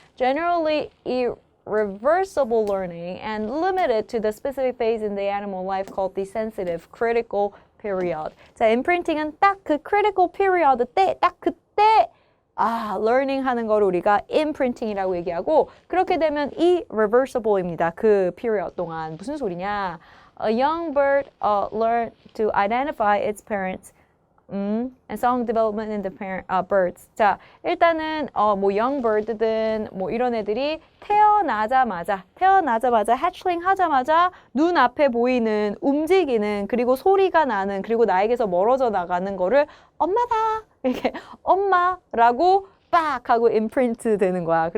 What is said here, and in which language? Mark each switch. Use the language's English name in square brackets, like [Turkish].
[English] Generally irreversible learning and limited to the specific phase in the animal life called the sensitive critical period. [Korean] 자, imprinting은 딱 그 critical period 때, 딱 그때 learning 하는 거를 우리가 imprinting이라고 얘기하고 그렇게 되면 irreversible입니다. 그 period 동안. 무슨 소리냐? [English] A young bird learn to identify its parents and song development in the birds. [Korean] 자, 일단은 뭐 young bird든 뭐 이런 애들이 태어나자마자 hatchling 하자마자 눈앞에 보이는 움직이는 그리고 소리가 나는 그리고 나에게서 멀어져 나가는 거를 엄마다 이렇게 엄마라고 빡 하고 임프린트 되는 거야.